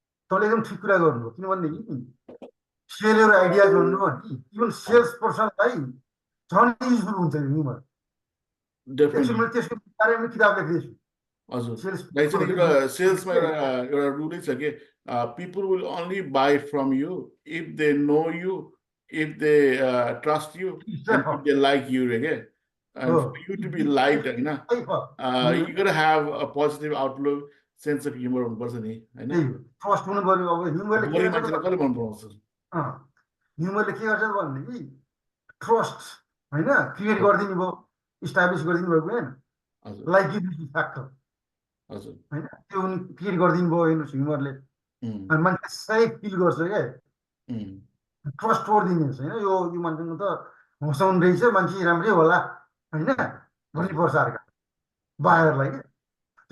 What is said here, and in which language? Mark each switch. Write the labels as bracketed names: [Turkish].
[Nepali] तपाईँले एकदम ठिक कुरा गर्नुभयो, किनभनेदेखि [English] sell your ideas [Nepali] भन्नु भने इभन सेल्स पर्सनलाई झन् युजफुल हुन्छ ह्युमर। [English] definitely [Nepali] त्यसको बारेमा किताब लेख्दैछु। हजुर एउटा सेल्समा एउटा रुलै छ कि [English] people will only buy from you if they know you, if they trust you, and if they like you, okay? And for you to be liked, you know, you gotta have a positive outlook, sense of humor [Nepali] हुनुपर्छ नि हैन। Trust हुनु पर्यो। अब ह्युमरले के गर्छ, मान्छेलाई कसले मन पराउँछ? ह्युमरले के गर्छ भनेदेखि ट्रस्ट होइन क्रिएट गरिदिनु भयो, इस्टाब्लिस गरिदिनु भएको होइन, लाइकेबिलिटी फ्याक्टर होइन, त्यो क्रिएट गरिदिनु भयो हेर्नुहोस् ह्युमरले। अनि मान्छे सेफ फिल गर्छ क्या, ट्रस्ट गरिदिनुहोस् होइन, यो मान्छेको त हँसाउने रहेछ, मान्छे राम्रै होला होइन भन्ने पर्छ अर्का बाहिरलाई क्या।